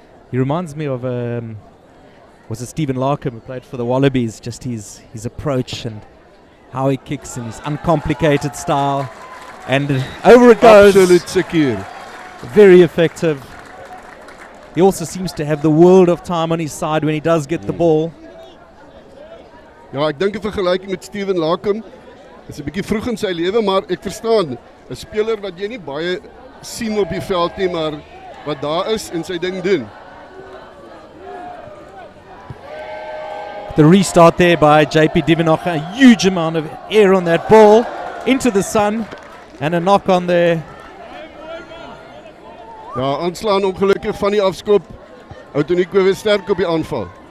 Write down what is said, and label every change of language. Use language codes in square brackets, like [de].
[en] He reminds me of was it Stephen Larkham who played for the Wallabies? Just his approach and how he kicks in his uncomplicated style, and over it goes. Absolute secure. Very effective. He also seems to have the world of time on his side when he does get the ball. [af] Ja, ek dink 'n vergelyking met Steven Larkham is 'n bietjie vroeg in sy lewe, maar ek verstaan 'n speler wat jy nie baie sien op die veld nie, maar wat daar is en sy ding doen. [en] The restart there by JP Duvenacher, a huge amount of air on that ball, into the sun, and a knock on there. [af] Ja, aanslaan ongelukkig van die afskop. Outeniqua weer sterk op die aanval.